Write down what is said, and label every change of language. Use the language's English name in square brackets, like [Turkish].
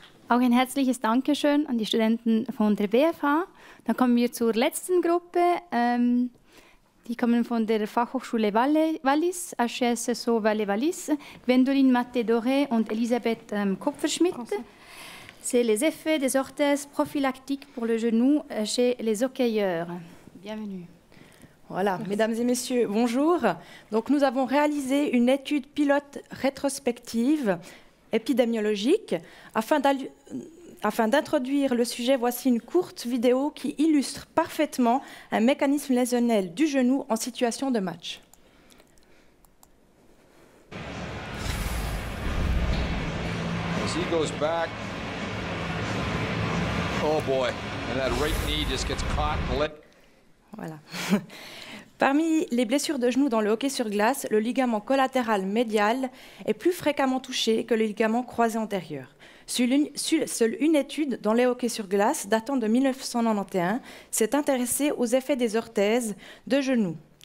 [German] Auch ein herzliches Dankeschön an die Studenten von der BFH. Dann kommen wir zur letzten Gruppe. Die kommen von der Fachhochschule Wallis, HSSO Valais-Wallis, Gwendoline Maté-Doré und Elisabeth Kupferschmidt. [French] C'est les effets des orthèses prophylactiques pour le genou chez les hockeyeurs. Bienvenue. Voilà, mesdames et messieurs, bonjour. Donc, nous avons réalisé une étude pilote rétrospective épidémiologique. Afin d'introduire le sujet, voici une courte vidéo qui illustre parfaitement un mécanisme lésionnel du genou en situation de match. [English] As he goes back, oh boy, and that right knee just gets caught and let. [French] Voilà. Parmi les blessures de genoux dans le hockey sur glace, le ligament collatéral médial est plus fréquemment touché que le ligament croisé antérieur. Seule une étude dans les hockey sur glace datant de 1991 s'est intéressée aux effets des orthèses de genoux.